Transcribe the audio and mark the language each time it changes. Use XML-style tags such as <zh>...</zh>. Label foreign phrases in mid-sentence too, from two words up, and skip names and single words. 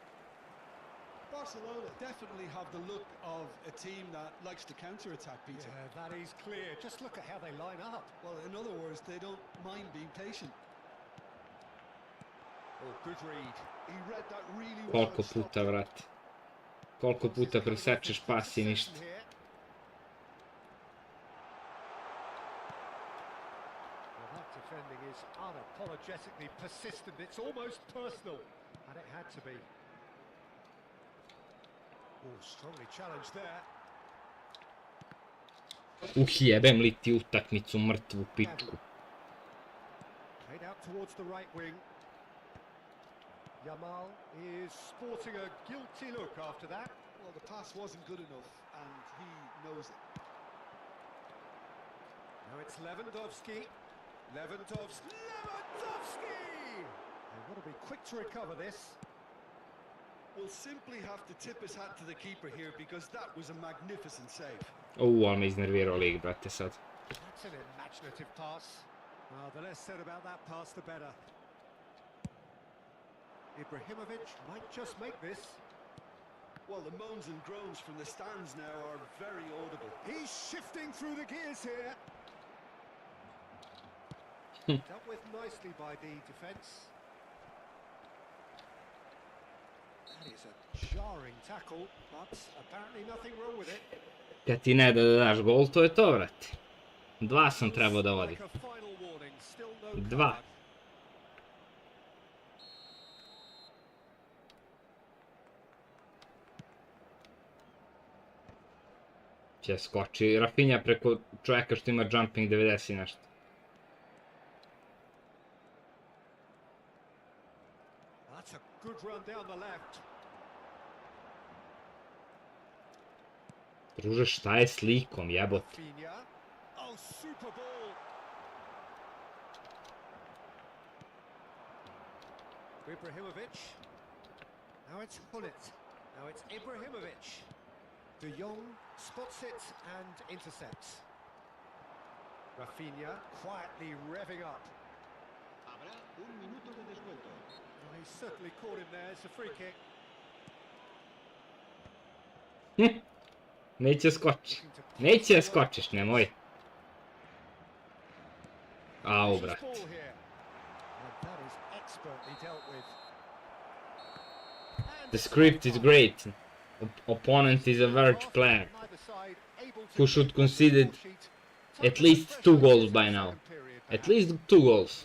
<en>Barcelona definitely have the look of a team that likes to counter-attack, Peter. Yeah, that is clear. Just look at how they line up. Well, in other words, they don't mind being patient. Oh, good read. He read that really well.</en> <sr>Koliko puta, vrati. Koliko puta presečeš pas i ništa.</sr> <en>Well, that defending is unapologetically persistent. It's almost personal. And it had to be. Oh, strongly challenged there.</en> <sr>Jebem li ti utakmicu mrtvu pičku.</sr> <en>Played out towards the right wing. Yamal is sporting a guilty look after that. Well, the pass wasn't good enough, and he knows it. Now it's Lewandowski. Lewandowski! They want to be quick to recover this. We'll simply have to tip his hat to the keeper here, because that was a magnificent save.</en> <sr>Ali me iznervirao lig, brate, sad.</sr> <en>That's an imaginative pass. The less said about that pass, the better. Ibrahimovic might just make this. Well, the moans and groans from the stands now are very audible. He's shifting through the gears here. Dealt with nicely by the defence. That is a jarring tackle, but apparently nothing wrong with it.</en> <sr>Kad ti ne da daš gol, to je to, vrati. 2 sam trebao da vodim. 2. Će skoči Rafinha preko čovjeka što ima jumping 90 i nešto.</sr> <en>That's a good run down the left.</en> <sr>Druže, šta je s likom, jebote?</sr> <en>Rafinha. Oh, super ball. Ibrahimovic. Now it's Gullit. Now it's Ibrahimovic. De Jong spots it and intercepts. Rafinha quietly revving up.</en> <es>Habrá un minuto de descuento.</es> <en>Oh, he's certainly caught him there. It's a free kick.</en> <sr>Neće skoči. Neće skočiš, nemoj. Au, brat.</sr> <en>Ball here. And that is expertly dealt with. The script is great. Opponent is a Verge player who should concede at least 2 goals by now. At least 2 goals.</en>